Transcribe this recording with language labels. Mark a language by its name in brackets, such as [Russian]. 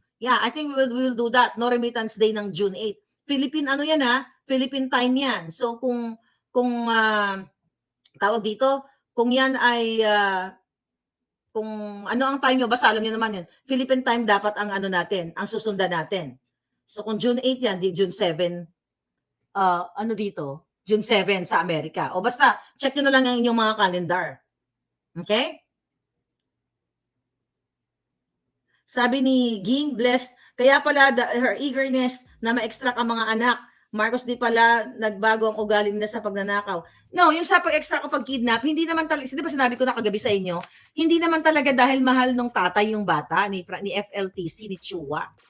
[English] Yeah, I think we will do that. No remittance day ng June 8. Philippine Philippine time yan. [Filipino] So kung tawag dito, kung yan ay kung ano ang time nyo, basta alam nyo naman yun. Philippine time dapat ang natin, ang susundan natin. So kung June 8 yan, di June 7, dito? June 7 sa Amerika. O basta, check nyo na lang ang inyong mga calendar. Okay? Sabi ni Ging Blessed, kaya pala [English] her eagerness [Filipino] na ma-extract ang mga anak. Marcos, di pala nagbago ang ugali nila sa pagnanakaw. No, yung sa pag-extract o pag-kidnap, hindi naman talaga, di ba sinabi ko na kagabi sa inyo, hindi naman talaga dahil mahal nung tatay yung bata, ni FLTC, ni Chua.